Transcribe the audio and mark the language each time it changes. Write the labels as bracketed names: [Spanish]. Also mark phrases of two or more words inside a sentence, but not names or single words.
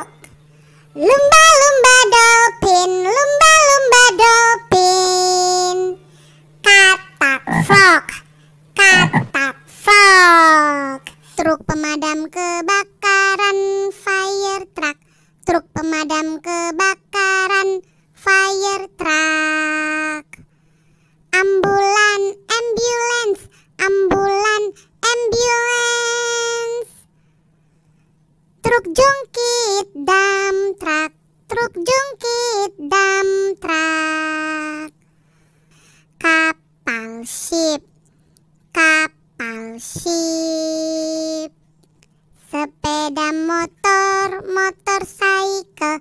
[Indonesian] Lumba-lumba dolphin, lumba-lumba dolphin. Katak frog, katak frog. Truk pemadam kebakaran, [English] fire truck. [Indonesian] Truk pemadam kebakaran, [English] fire truck. [Indonesian] Ambulan, ambulance, ambulan, ambulance. Truk jungkit, [English] dump truck. [Indonesian] Truk jungkit, [English] dump truck. [Indonesian] Kapal ship, kapal ship. Sepeda motor, motorcycle.